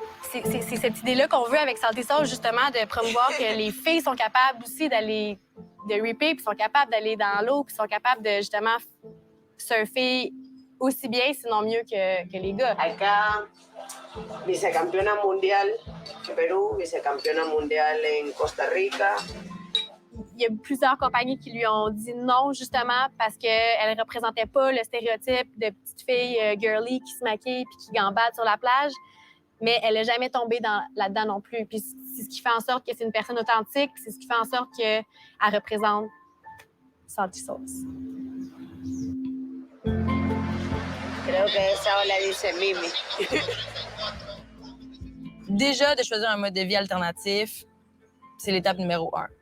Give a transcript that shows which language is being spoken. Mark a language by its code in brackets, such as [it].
[fr] C'est cette idée-là qu'on veut avec Santé Sauce, justement, de promouvoir que les filles sont capables aussi d'aller de ripper, puis sont capables d'aller dans l'eau, puis sont capables de, justement, surfer aussi bien, sinon mieux que les gars. [es] Acá, vicecampeona mundial en Perú, vicecampeona mundial en Costa Rica. [fr] Il y a plusieurs compagnies qui lui ont dit non, justement, parce qu'elle ne représentait pas le stéréotype de petite fille girly qui se maquille puis qui gambade sur la plage. Mais elle n'a jamais tombé là-dedans non plus. Puis c'est ce qui fait en sorte que c'est une personne authentique, puis c'est ce qui fait en sorte qu'elle représente Santé Sauce. [es] Creo que esa ola dice Mimi. [fr] Déjà, de choisir un mode de vie alternatif, c'est l'étape numéro 1.